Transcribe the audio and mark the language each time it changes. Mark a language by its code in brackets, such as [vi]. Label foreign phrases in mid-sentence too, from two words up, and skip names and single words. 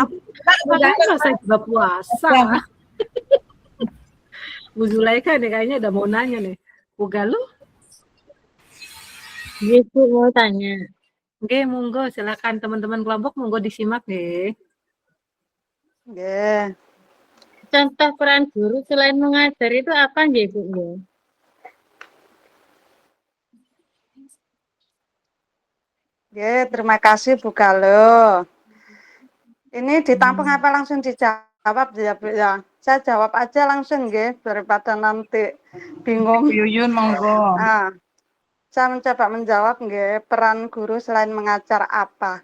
[id] Padahal saya juga puasa. Bu Zulaika nih kayaknya udah mau nanya nih. Bu Galuh? Iya Bu mau tanya. Oke, monggo silakan teman-teman kelompok monggo disimak nih. nggih. Contoh peran guru selain mengajar itu apa nggih Bu? Nggih, terima kasih Bu Galuh. Ini ditampung apa langsung dijawab ya, Bu ya? Saya jawab aja langsung nggih daripada nanti bingung. Yuyun monggo. Nah, saya mencoba menjawab nggih, peran guru selain mengajar apa?